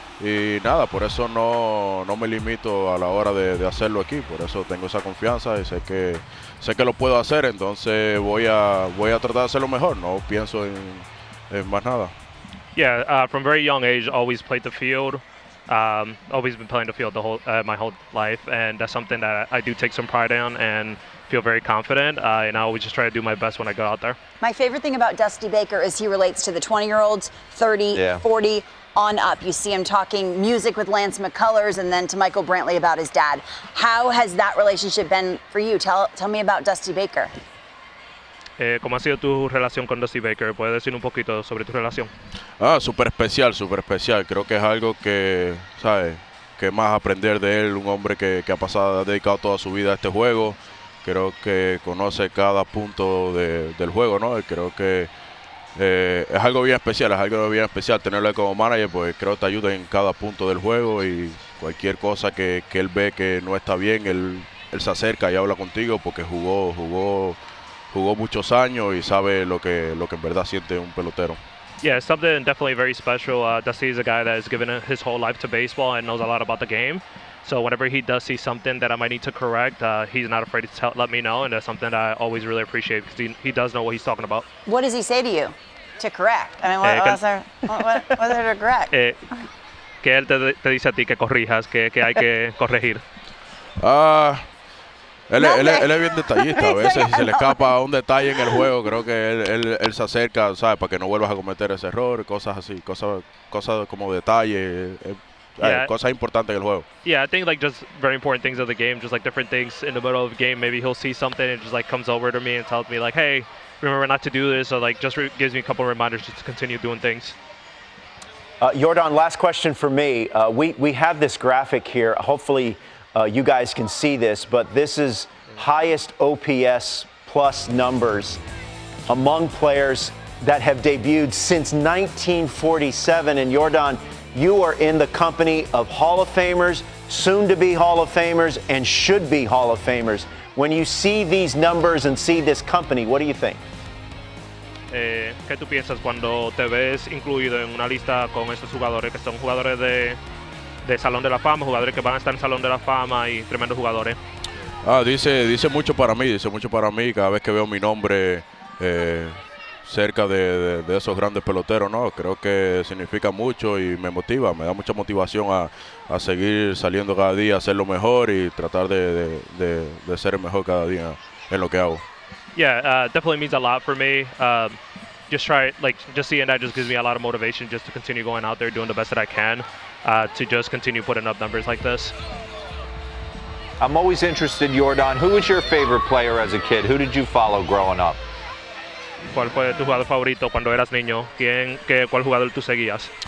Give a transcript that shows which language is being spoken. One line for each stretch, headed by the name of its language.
Spanish: Y nada, por eso no me limito a la hora de hacerlo aquí, por eso tengo esa confianza y sé que lo puedo hacer, entonces voy a tratar de hacerlo mejor, no pienso en más nada.
English: Yeah, from very young age, always played the field. Always been playing the field my whole life, and that's something that I do take some pride in and feel very confident. And I always just try to do my best when I go out there. My favorite thing about Dusty Baker is he relates to the 20-year-olds, 30, 40 on up. You see him talking music with Lance McCullers and then to Michael Brantley about his dad. How has that relationship been for you? Tell me about Dusty Baker.
Spanish: ¿Cómo ha sido tu relación con Dusty Baker? ¿Puedes decir un poquito sobre tu relación? Súper especial. Creo que es algo que, ¿sabes? Que más aprender de él, un hombre que ha dedicado toda su vida a este juego. Creo que conoce cada punto del juego, ¿no? Y creo que es algo bien especial, tenerlo como manager, pues creo que te ayuda en cada punto del juego y cualquier cosa que él ve que no está bien, él se acerca y habla contigo porque jugó muchos años y sabe lo que en verdad siente un pelotero.
English: Yeah, it's something definitely very special. Dusty is a guy that has given his whole life to baseball and knows a lot about the game. So whenever he does see something that I might need to correct, he's not afraid to let me know, and that's something that I always really appreciate because he does know what he's talking about. What does he say to you to correct? I mean, what is there to correct?
Spanish: Que él te dice a ti que corrijas, que hay que corregir. Él es bien detallista, a veces si se le escapa un detalle en el juego, creo que él se acerca, ¿sabes? Para que no vuelvas a cometer ese error, cosas así, cosas como detalles, cosas importantes en el juego.
English: Yeah, I think like just very important things of the game, just like different things in the middle of the game. Maybe he'll see something and just like comes over to me and tells me like, hey, remember not to do this, or like just gives me a couple of reminders just to continue doing things. Yordan, last question for me. We have this graphic here. Hopefully you guys can see this, but this is highest OPS plus numbers among players that have debuted since 1947. And Yordan, you are in the company of Hall of Famers, soon to be Hall of Famers, and should be Hall of Famers. When you see these numbers and see this company, what do you think?
Spanish: ¿Qué tú piensas cuando te ves incluido en una lista con estos jugadores que son jugadores de Salón de la Fama, jugadores que van a estar en Salón de la Fama y tremendos jugadores? Dice mucho para mí, cada vez que veo mi nombre cerca de esos grandes peloteros, ¿no? Creo que significa mucho y me motiva, me da mucha motivación a seguir saliendo cada día, a hacerlo mejor y tratar de ser el mejor cada día en lo que hago.
English: Yeah, definitely means a lot for me. Just seeing that just gives me a lot of motivation just to continue going out there, doing the best that I can, to just continue putting up numbers like this. I'm always interested, Yordan, who was your favorite player as a kid? Who did you follow growing up?
Spanish: ¿Cuál fue tu jugador favorito cuando eras niño? ¿Cuál jugador tú seguías?